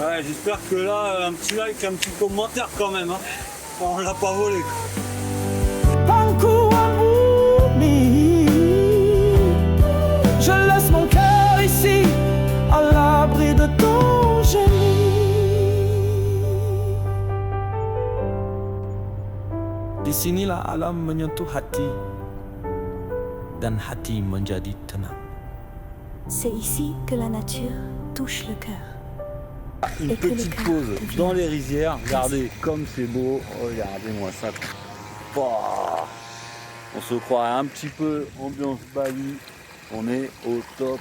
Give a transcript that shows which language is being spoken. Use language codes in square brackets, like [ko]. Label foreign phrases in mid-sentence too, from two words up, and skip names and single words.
[fr] Ouais, j'espère que là, un petit like, un petit commentaire quand même. Hein. On l'a pas volé. Je laisse mon cœur ici, à l'abri de ton génie. [id] Di sinilah alam menyentuh hati dan hati menjadi tenang. [fr] C'est ici que la nature touche le cœur. Une Et que le petite cœur pause devient dans les rizières. Regardez comme c'est beau. Regardez-moi ça. Bah, on se croirait un petit peu ambiance Bali. On est au top.